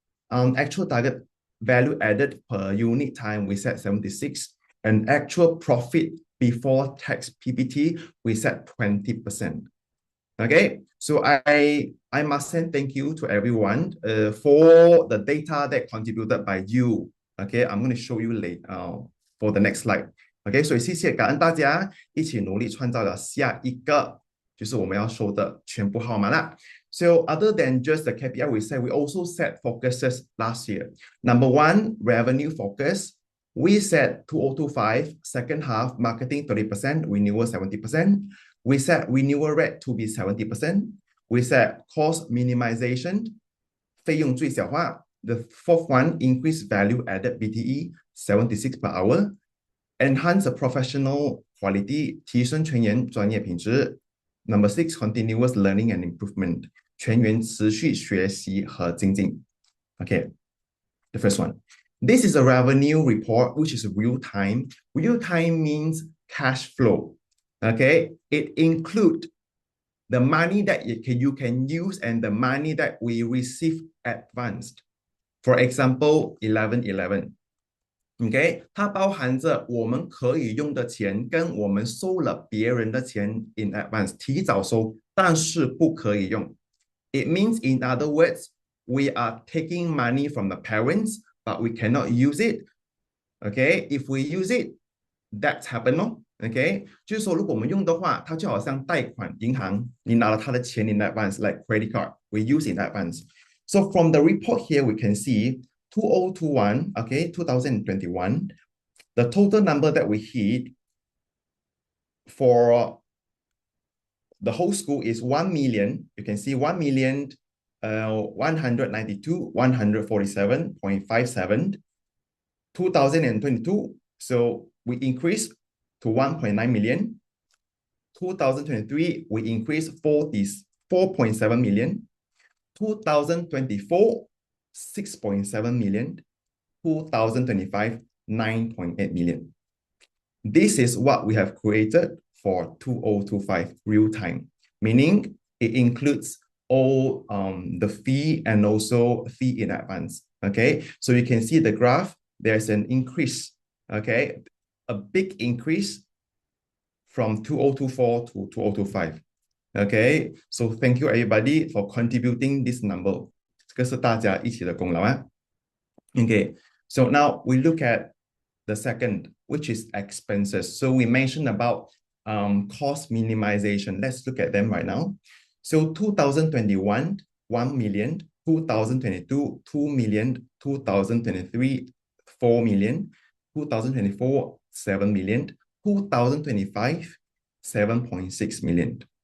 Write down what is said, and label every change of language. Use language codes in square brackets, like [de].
[en] Actual target value added per unit time, we set 76, and actual profit before tax PBT, we set 20%. Okay, so I must say thank you to everyone for the data that contributed by you. Okay, I'm going to show you later for the next slide. [zh] OK， 所以谢谢感恩大家一起努力创造了下一个就是我们要收的全部号码啦。 [en] So other than just the KPI we set, we also set focuses last year. Number one, revenue focus. We set 2025 second half marketing 30%, renewal 70%. We set renewal rate to be 70%. We set cost minimization, [zh] 费用最小化. [en] The fourth one, increase value added BTE 76 per hour. Enhance the professional quality, [zh] 提升全员专业品质. [en] Number six, continuous learning and improvement, [zh] 全员持续学习和精进. [en] Okay, the first one. This is a revenue report, which is real time. Real time means cash flow. Okay, it includes the money that you can use and the money that we receive advanced. For example, 1111. [zh] OK， 它包含着我们可以用的钱跟我们收了别人的钱 [en] in advance [zh] 提早收，但是不可以用。 [en] It means, in other words, we are taking money from the parents, but we cannot use it. OK, if we use it, that's happen 咯。 [zh] OK， 就是说如果我们用的话，它就好像贷款银行，你拿了他的钱 [en] in advance, like credit card, we use in advance. So from the report here, we can see 2021, okay, 2021, the total number that we hit for the whole school is 1 million. You can see 1 million, 192, 147.57. 2022, so we increased to 1.9 million. 2023, we increased 4.7 million. 2024, 6.7 million. 2025, 9.8 million. This is what we have created for 2025 real time, meaning it includes all the fee and also fee in advance. Okay, so you can see the graph, there's an increase, okay, a big increase from 2024 to 2025. Okay, so thank you everybody for contributing this number. [zh] 这个是大家一起的功劳啊。 [en] Okay, so now we look at the second, which is expenses. So we mentioned about cost minimization. Let's look at them right now. So 2021, 1 million, 2022, 2 million, 2023, 4 million, 2024, 7 million, 2025, 7.6 million.